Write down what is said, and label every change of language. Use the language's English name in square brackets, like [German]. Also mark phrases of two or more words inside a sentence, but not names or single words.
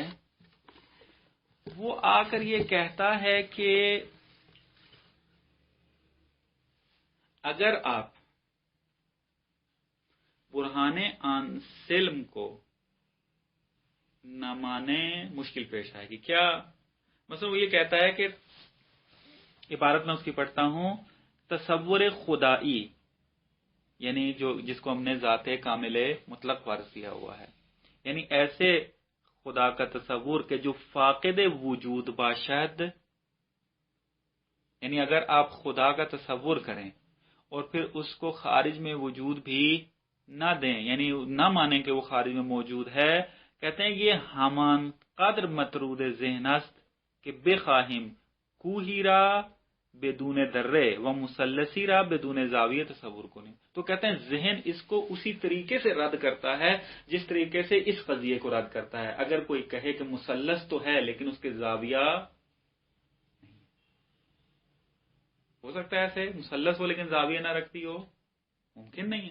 [Urdu] وہ آ کر یہ کہتا ہے کہ اگر آپ برہان آنسلم کو نہ مانیں مشکل پیش آئے گی. کیا مثلا وہ یہ کہتا ہے کہ عبارت میں اس کی پڑھتا ہوں، تصور خدائی یعنی جس کو ہم نے ذات کامل مطلق فرض کیا ہوا ہے، یعنی ایسے خدا کا تصور کہ جو [Persian] فاقد وجود باشد، [Urdu] یعنی اگر آپ خدا کا تصور کریں اور پھر اس کو خارج میں وجود بھی نہ دیں، یعنی نہ مانیں کہ وہ خارج میں موجود ہے، کہتے ہیں یہ [Persian] ہمان قدر مطرود ذہن است کہ بے خواہم کوہی را بدون درے و مثلثی را بدون زاویہ تصور کنی. [Urdu] تو کہتے ہیں ذہن اس کو اسی طریقے سے رد کرتا ہے جس طریقے سے اس قضیے کو رد کرتا ہے. اگر کوئی کہے کہ مثلث تو ہے لیکن اس کے زاویہ نہیں، ہو سکتا ہے ایسے مثلث ہو لیکن زاویہ نہ رکھتی ہو، ممکن نہیں ہے.